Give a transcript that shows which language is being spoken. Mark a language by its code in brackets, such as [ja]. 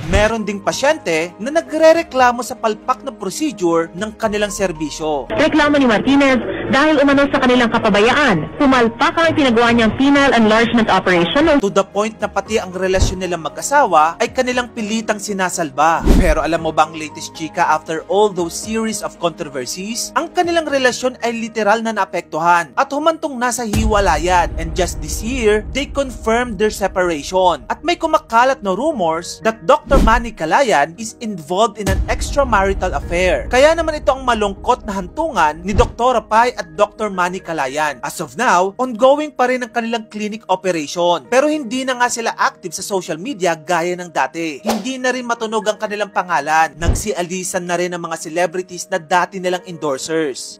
[tl] Meron ding pasyente na nagre-reklamo sa palpak na procedure ng kanilang serbisyo. Reklamo ni Martinez dahil umano sa kanilang kapabayaan. Pumalpak ang pinagawa niyang penile enlargement operation. [en] To the point [tl] na pati ang relasyon nilang mag-asawa ay kanilang pilitang sinasalba. Pero alam mo ba ang latest chika [en] after all those series of controversies? [tl] Ang kanilang relasyon ay literal na naapektuhan at humantong nasa hiwalayan. [en] And just this year, they confirmed their separation. [tl] At may kumakalat na [en] rumors that Dr. Manny Calayan is involved in an extramarital affair. [tl] Kaya naman ito ang malungkot na hantungan ni Doktora Pai at Dr. Manny Calayan. As of now, ongoing pa rin ang kanilang clinic operation. Pero hindi na nga sila active sa social media gaya ng dati. Hindi na rin matunog ang kanilang pangalan. Nagsialisan na rin ang mga celebrities na dati nilang endorsers.